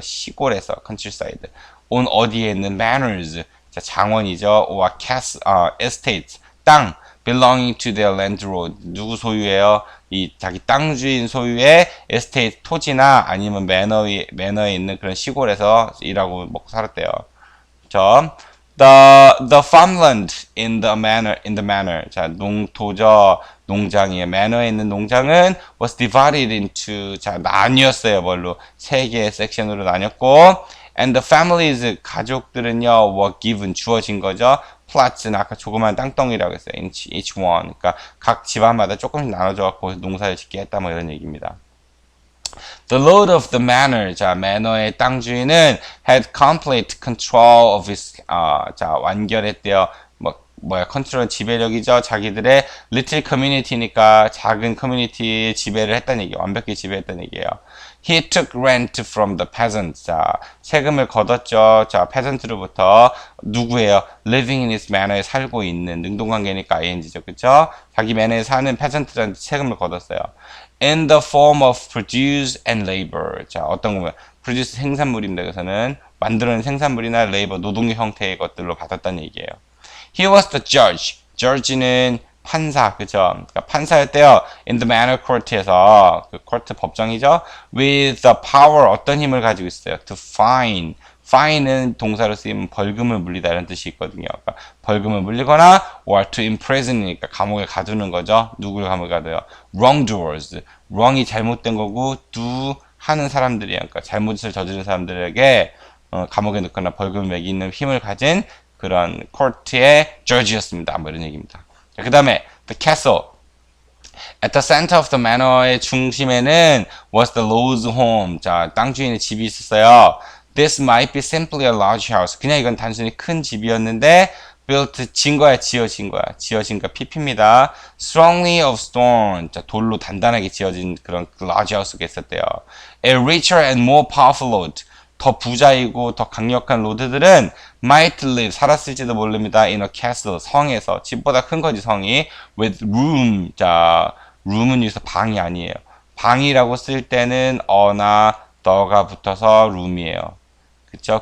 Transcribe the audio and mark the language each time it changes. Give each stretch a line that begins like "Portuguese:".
Korean: 시골에서, countryside. 온 어디에 있는 manors, 자, 장원이죠.
English: or estates,
Korean: 땅,
English: belonging to their landlord.
Korean: 누구 소유예요? 이 자기 땅 주인 소유의 estate, 토지나 아니면 매너에 있는 그런 시골에서 일하고 먹고 살았대요. 그렇죠?
English: The farmland in the manor.
Korean: 자, 농장이에요. manor에 있는 농장은
English: was divided into,
Korean: 자, 나뉘었어요. 뭘로? 세 개의 섹션으로 나뉘었고,
English: and the families,
Korean: 가족들은요,
English: were given,
Korean: 주어진 거죠. plots는 아까 조그만 땅덩이라고 했어요.
English: each one.
Korean: 그러니까 각 집안마다 조금씩 나눠줘갖고 농사를 짓게 했다. 뭐 이런 얘기입니다.
English: The lord of the manor,
Korean: 자, 매너의 땅 주인은
English: had complete control of his,
Korean: 자, 완결했대요. 컨트롤 지배력이죠. 자기들의
English: little community
Korean: 니까 작은 커뮤니티의 지배를 했다는 얘기예요. 완벽히 지배했다는 얘기예요.
English: He took rent from the peasants.
Korean: 자, 세금을 걷었죠. 자, peasant로부터 누구예요?
English: Living in his manor
Korean: 에 살고 있는 능동관계니까 ing죠. 그쵸? 자기 매너에 사는 peasant들한테 세금을 걷었어요.
English: In the form of produce and labor.
Korean: 자, 어떤 거면 produce 생산물입니다. 그래서는 만들어낸 생산물이나 labor 노동력 형태의 것들로 받았다는 얘기예요.
English: He was the judge. judge는
Korean: 판사, 그죠? 그러니까 판사였대요.
English: In the manor court에서,
Korean: 그 court 법정이죠?
English: With the power,
Korean: 어떤 힘을 가지고 있어요?
English: To fine.
Korean: fine은 동사로 쓰이면 벌금을 물리다 이런 뜻이 있거든요. 그러니까 벌금을 물리거나
English: or to imprison
Korean: 이니까 감옥에 가두는 거죠. 누굴 감옥에 가둬요? wrongdoers. wrong이 잘못된 거고 do 하는 사람들이에요. 그러니까 잘못을 저지른 사람들에게 감옥에 넣거나 벌금을 매기는 힘을 가진 그런 코트의 judge였습니다. 뭐 이런 얘기입니다. 그 다음에
English: the castle. At the center of the manor
Korean: 의 중심에는
English: was the lord's home.
Korean: 자, 땅 주인의 집이 있었어요.
English: This might be simply a large house.
Korean: 그냥 이건 단순히 큰 집이었는데 built 진 거야, 지어진 거야. 지어진 거 PP입니다.
English: Strongly of stone.
Korean: 자, 돌로 단단하게 지어진 그런 large house가 있었대요.
English: A richer and more powerful lord.
Korean: 더 부자이고 더 강력한 로드들은 might live 살았을지도 모릅니다.
English: in a castle
Korean: 성에서 집보다 큰 거지 성이
English: with room.
Korean: 자, room은 여기서 방이 아니에요. 방이라고 쓸 때는 어나 더가 붙어서 room이에요. 그쵸?